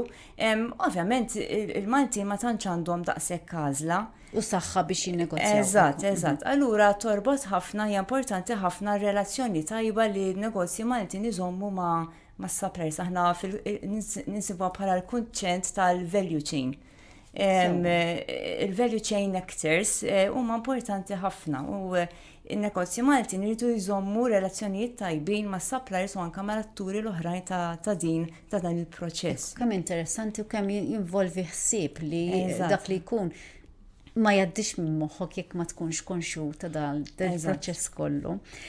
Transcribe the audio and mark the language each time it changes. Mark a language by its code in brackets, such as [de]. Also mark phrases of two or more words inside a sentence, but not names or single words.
[mt] Ovvjament il-Maltin ma tantx għandhom daqshekk għażla. U saħħa biex jinnegozjaw. Eżatt. Allura torbot ħafna, hija importanti ħafna relazzjoni tajba li n-negozji Maltin iżommu ma' suppliers. Aħna ninsibuha bħala l-kunċett tal- [en] value chain. [mt] Il- [en] value chain actors [mt] huma importanti ħafna u in-negozji Maltin iridu jżommu relazzjonijiet tajbin ma' suppliers u anke mal-atturi l-oħrajn ta' dan il-proċess. Kemm interessanti u kemm jinvolvi ħsieb li dak li jkun ma jaddix minn moħħok jekk ma tkunx konxu ta' dal-proċess kollu.